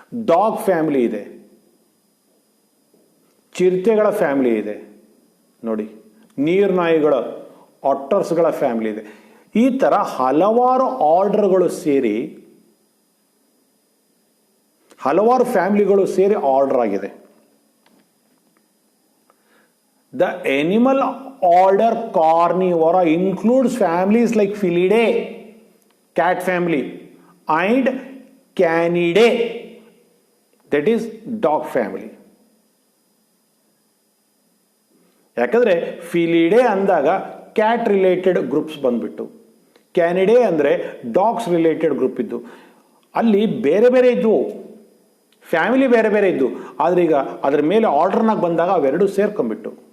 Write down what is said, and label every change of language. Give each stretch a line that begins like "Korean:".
Kannada: Dog family ಇದೆ, ಚಿರತೆಗಳ family ಇದೆ ನೋಡಿ, ನೀರ್ನಾಯಿಗಳ ಆಟರ್ಸ್ಗಳ ಫ್ಯಾಮಿಲಿ ಇದೆ. ಈ ತರ ಹಲವಾರು ಆರ್ಡರ್ಗಳು ಸೇರಿ, ಹಲವಾರು ಫ್ಯಾಮಿಲಿಗಳು ಸೇರಿ ಆರ್ಡರ್ ಆಗಿದೆ.
English: The animal order Carnivora includes families like Felidae, cat family, and Canidae, that is dog family.
Kannada: ಯಾಕಂದ್ರೆ ಫಿಲಿಡೇ ಅಂದಾಗ ಕ್ಯಾಟ್ ರಿಲೇಟೆಡ್ ಗ್ರೂಪ್ಸ್ ಬಂದ್ಬಿಟ್ಟು, ಕ್ಯಾನಿಡೇ ಅಂದ್ರೆ ಡಾಗ್ಸ್ ರಿಲೇಟೆಡ್ ಗ್ರೂಪ್ ಇದ್ದು, ಅಲ್ಲಿ ಬೇರೆ ಬೇರೆ ಇದ್ವು, ಫ್ಯಾಮಿಲಿ ಬೇರೆ ಬೇರೆ ಇದ್ದು. ಆದ್ರೆ ಈಗ ಅದ್ರ ಮೇಲೆ ಆರ್ಡರ್ನಾಗ ಬಂದಾಗ ಅವೆರಡು ಸೇರ್ಕೊಂಡ್ಬಿಟ್ಟು.